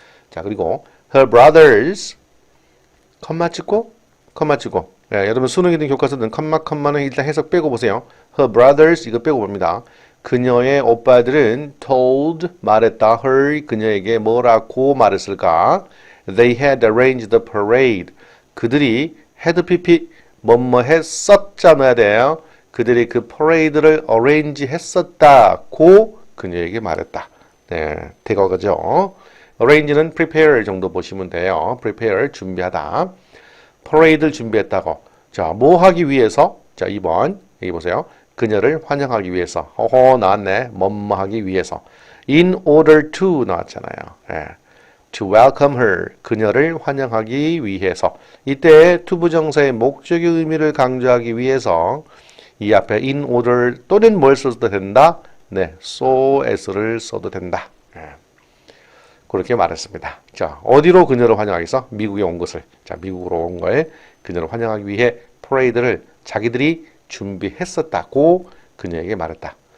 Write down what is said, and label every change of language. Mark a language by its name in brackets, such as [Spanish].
[Korean] 자, 그리고 her brothers 컴마 찍고 여러분 수능이 든 교과서는 컴마는 일단 해석 빼고 보세요. her brothers 이거 빼고 봅니다. 그녀의 오빠들은 told 말했다. her 그녀에게 뭐라고 말했을까? [English] They had arranged the parade. [Korean] 그들이 had pp 뭐뭐 했었자 넣어야 돼요. 그들이 그 퍼레이드를 arrange 했었다고 그녀에게 말했다. 네, 대과거죠. arrange는 prepare 정도 보시면 돼요. prepare 준비하다. 퍼레이드를 준비했다고. 자, 뭐 하기 위해서? 자, 2번 여기 보세요. 그녀를 환영하기 위해서. 나왔네. 뭐뭐 하기 위해서. In order to 나왔잖아요. [English] To welcome her. [Korean] 그녀를 환영하기 위해서. 이때 to 부정사의 목적의 의미를 강조하기 위해서 이 앞에 in order 또는 뭘 써도 된다? 네, so as를 써도 된다. 그렇게 말했습니다. 자, 어디로 그녀를 환영하겠어? 미국에 온 것을. 자, 미국으로 온 거에 그녀를 환영하기 위해 퍼레이드를 자기들이 준비했었다고 그녀에게 말했다.